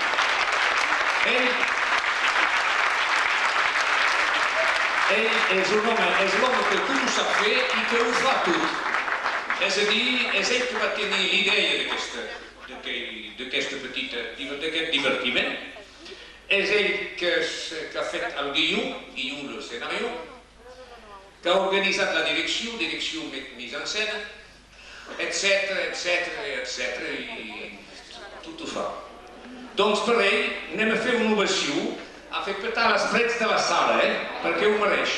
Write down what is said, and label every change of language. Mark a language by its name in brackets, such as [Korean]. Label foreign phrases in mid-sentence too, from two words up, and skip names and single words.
[Catalan] Ell és l'home que tot ho sap fer i que ho fa tot. És a dir, és ell que va tenir l'idea d'aquest divertiment. És ell que ha fet el guió del escenari, que ha organitzat la direcció [French] mise en scène, [Catalan] etc, i tot ho fa. Doncs per ell anem a fer una ovació, a fer petar les parets de la sala, perquè ho mereix.